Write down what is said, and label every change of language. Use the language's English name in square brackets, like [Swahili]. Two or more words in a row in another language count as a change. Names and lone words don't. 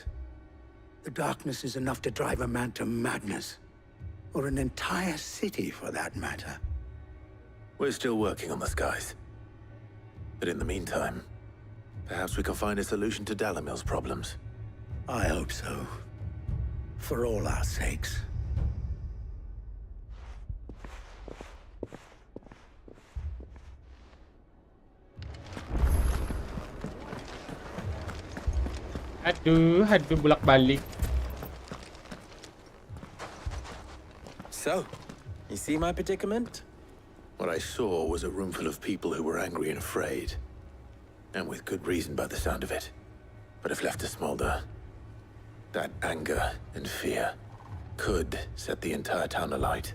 [English] The darkness is enough to drive a man to madness. Or an entire city, for that matter. We're still working on the skies. But in the meantime, perhaps we can find a solution to Dalimil's problems. I hope so. For all our sakes. [Indonesian] Aduh, bolak-balik. [English] So, you see my predicament? What I saw was a room full of people who were angry and afraid. And with good reason by the sound of it. But if left to smolder, that anger and fear could set the entire town alight.